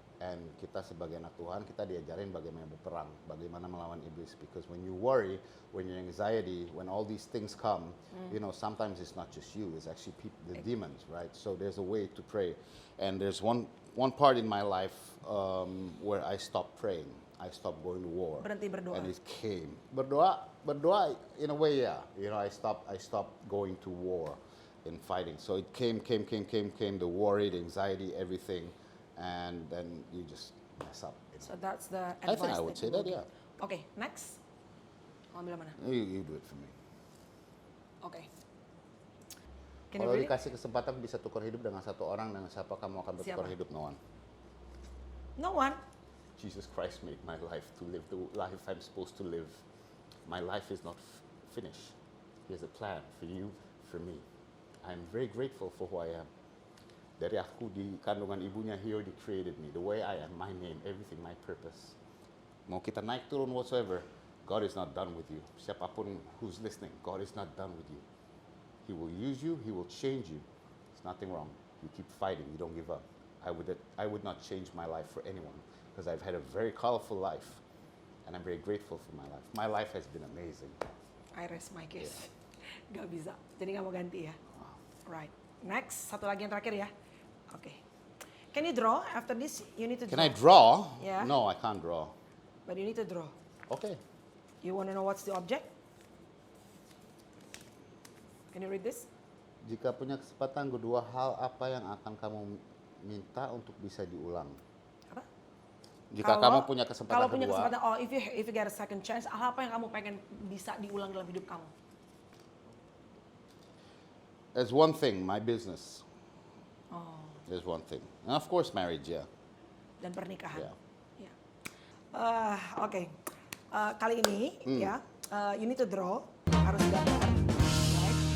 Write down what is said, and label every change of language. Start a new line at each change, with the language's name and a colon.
Indonesian: And kita sebagai anak Tuhan, kita diajarin bagaimana berperang, bagaimana melawan iblis.
English: Because when you worry, when you're anxiety, when all these things come, sometimes it's not just you, it's actually the demons, right? So there's a way to pray. And there's one part in my life where I stopped praying. I stopped going to war.
Indonesian: Berhenti berdoa.
English: And it came. Berdoa in a way, yeah. I stopped going to war and fighting. So it came, the worry, the anxiety, everything. And then you just mess up. So that's the I advice. think I would say you that, will yeah.
Indonesian: give. Oke, next. Mau ambil mana?
English: You do it for me. Oke. Can you
Indonesian: Kalau
English: read it?
Indonesian: dikasih kesempatan bisa tukar hidup dengan satu orang, dengan siapa kamu akan bertukar Siapa?
English: hidup, no one? No one. Jesus Christ made my life to live the life I'm supposed to live. My life is not finished. He has a plan for you, for me. I'm very grateful for who I am.
Indonesian: Dari aku di kandungan ibunya,
English: He already created me. The way I am, my name, everything, my purpose.
Indonesian: Mau kita naik turun
English: whatsoever, God is not done with you. Siapapun who's listening, God is not done with you. He will use you, He will change you. There's nothing wrong. You keep fighting, you don't give up. I would not change my life for anyone because I've had a very colorful life and I'm very grateful for my life. My life has been amazing. I rest my case.
Indonesian: Gak bisa, jadi gak mau ganti ya.
English: Right. Next,
Indonesian: satu lagi yang terakhir ya.
English: Okay. Can you draw after this? You need to draw. Can I draw? Yeah. No, I can't draw. But you need to draw. Okay. You want to know what's the object? Can you read this?
Indonesian: Jika punya kesempatan, kedua hal apa yang akan kamu minta untuk bisa diulang? Apa? Jika kamu punya kesempatan Kalau punya kedua, kesempatan,
English: if you get a second chance,
Indonesian: hal apa yang kamu pengen bisa diulang dalam hidup kamu?
English: there's one thing, my business. Oh, There's one thing. And of course, marriage, yeah.
Indonesian: dan pernikahan.
English: Yeah.
Indonesian: Ya. Oke. Kali ini ya,
English: you need to draw,
Indonesian: harus gambar. Right?